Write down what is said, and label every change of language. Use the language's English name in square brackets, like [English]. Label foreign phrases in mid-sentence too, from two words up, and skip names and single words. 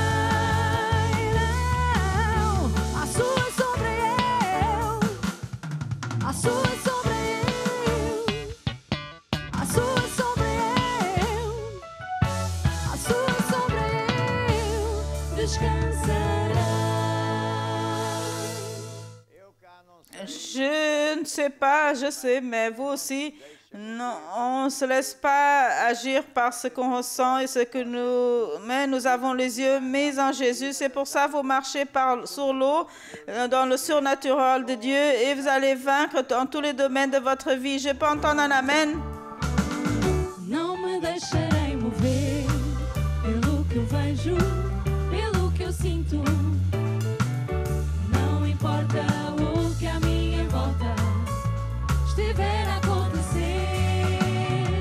[Portuguese] Não, a sua sombra a sua sombra a sua sombra a sua sombra descansarei. [French] Je ne sais pas, je sais, mais vous aussi, non, on ne se laisse pas agir par ce qu'on ressent et ce que mais nous avons les yeux mis en Jésus. C'est pour ça que vous marchez sur l'eau, dans le surnaturel de Dieu, et vous allez vaincre dans tous les domaines de votre vie. Je peux entendre un amen? [Portuguese] Não me deixarei mover pelo que eu vejo, pelo que eu sinto. Não importa o que à minha volta estiver a acontecer.